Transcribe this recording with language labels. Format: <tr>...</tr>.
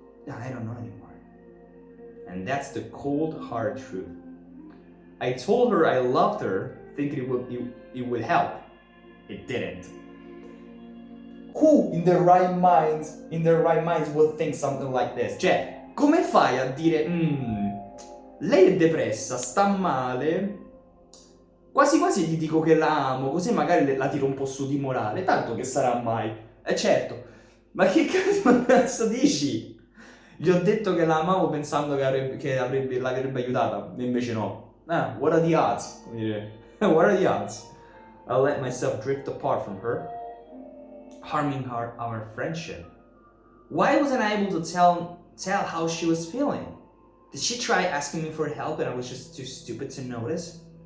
<en>I don't know anymore. And that's the cold, hard truth. I told her I loved her, thinking it would help. It didn't. Who in their right minds would think something like this?</en> <it>Cioè, come fai a dire lei è depressa, sta male, quasi quasi gli dico che la amo, così magari la tiro un po' su di morale, tanto che sarà mai. Certo, ma che cazzo dici? Gli ho detto che la amavo pensando che l'avrebbe aiutata, e invece no.</it> <en>What are the odds? What are the odds? I let myself drift apart from her, harming our friendship. Why wasn't I able to tell how she was feeling? Did she try asking me for help and I was just too stupid to notice?</en>